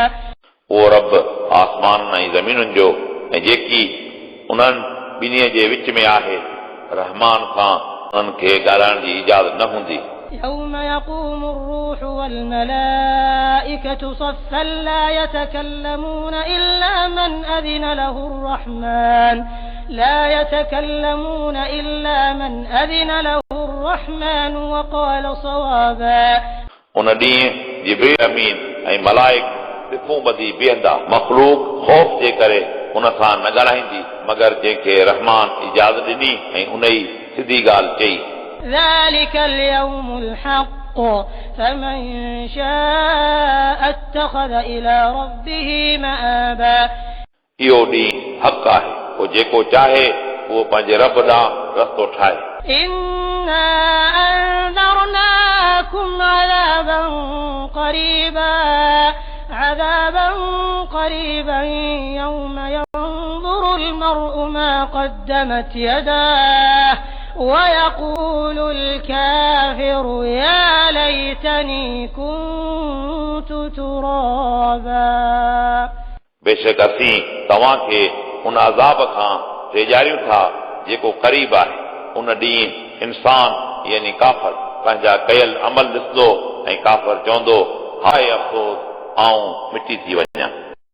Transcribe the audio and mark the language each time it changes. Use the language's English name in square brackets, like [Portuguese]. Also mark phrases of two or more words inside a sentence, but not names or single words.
[Sindhi] उहो रब आसमाननि ऐं ज़मीनुनि जो ऐं जेकी उन्हनि ॿिन्हीअ जे विच में आहे रहमान खां उन्हनि खे ॻाल्हाइण जी इजाज़त न हूंदी. [Arabic] يوم يقوم الروح والملائكة صفا لا يتكلمون إلا من أذن له الرحمن وقال صوابا. [Sindhi] उन ॾींहुं जिब्रील अमीन ऐं मलाइक सिफ़ूं ॿधी बीहंदा. मख़लूक ख़ौफ़ जे करे उन सां न ॻाल्हाईंदी मगर जंहिंखे रहमान इजाज़त ॾिनी ऐं उन ई सिधी ॻाल्हि चई. [Arabic] ذلك اليوم الحق فمن شاء اتخذ إلى ربه مآبا. [Sindhi] इहो ॾींहुं हक़ आहे. पोइ जेको चाहे उहो पंहिंजे रब ॾांहुं रस्तो ठाहे. [Arabic] إنا أنذرناكم عذابا قريبا يوم ينظر المرء ما قدمت يداه ويقول الكافر يا ليتني كنت ترابا. [Sindhi] बेशक असीं तव्हांखे उन अज़ाब खां ॾेजारियूं था जेको क़रीब आहे. उन ॾींहुं इंसान यानी काफ़र पंहिंजा कयल अमल ॾिसंदो ऐं काफ़र चवंदो हाय अफ़सोस आऊं मिटी थी वञा.